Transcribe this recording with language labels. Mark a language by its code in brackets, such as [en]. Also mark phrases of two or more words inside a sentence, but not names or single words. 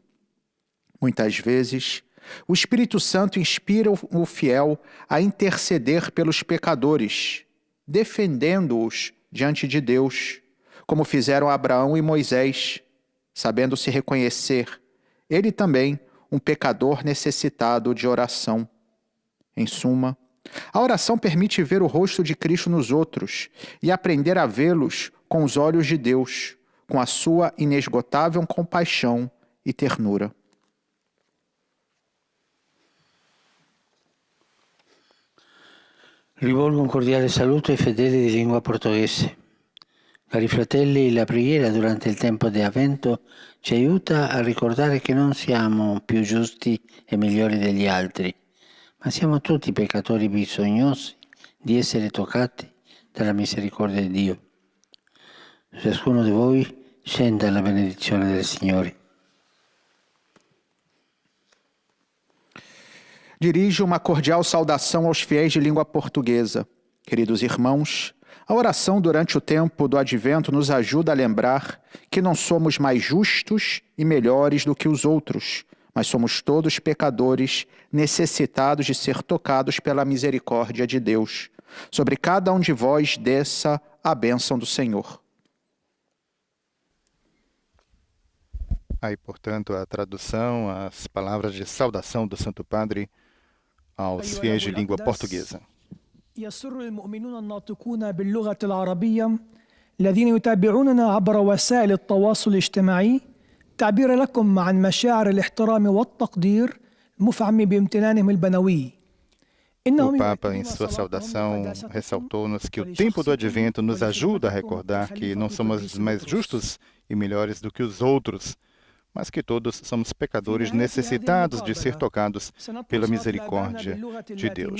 [pt] Muitas vezes, o Espírito Santo inspira o fiel a interceder pelos pecadores, defendendo-os diante de Deus, como fizeram Abraão e Moisés, sabendo se reconhecer, ele também, um pecador necessitado de oração. Em suma, a oração permite ver o rosto de Cristo nos outros e aprender a vê-los com os olhos de Deus, com a sua inesgotável compaixão e ternura. [it] Rivolgo un cordiale saluto ai fedeli di lingua portoghese. Cari fratelli, la preghiera durante il tempo di Avvento ci aiuta a ricordare che non siamo più giusti e migliori degli altri, ma siamo tutti peccatori bisognosi di essere toccati dalla misericordia di Dio. Ciascuno di voi scenda la benedizione del Signore. [pt] Dirijo uma cordial saudação aos fiéis de língua portuguesa. Queridos irmãos, a oração durante o tempo do Advento nos ajuda a lembrar que não somos mais justos e melhores do que os outros, mas somos todos pecadores necessitados de ser tocados pela misericórdia de Deus. Sobre cada um de vós desça a bênção do Senhor. Aí, portanto, a tradução, as palavras de saudação do Santo Padre aos fiéis de língua portuguesa. [ar] يسر المؤمنون الناطقون باللغة العربية الذين يتابعوننا عبر وسائل التواصل الاجتماعي تعبير لكم عن مشاعر الاحترام والتقدير المفعم بامتنانهم البنوي. [pt] O Papa, em sua saudação, ressaltou-nos que o tempo do Advento nos ajuda a recordar que não somos mais justos e melhores do que os outros, mas que todos somos pecadores necessitados de ser tocados pela misericórdia de Deus.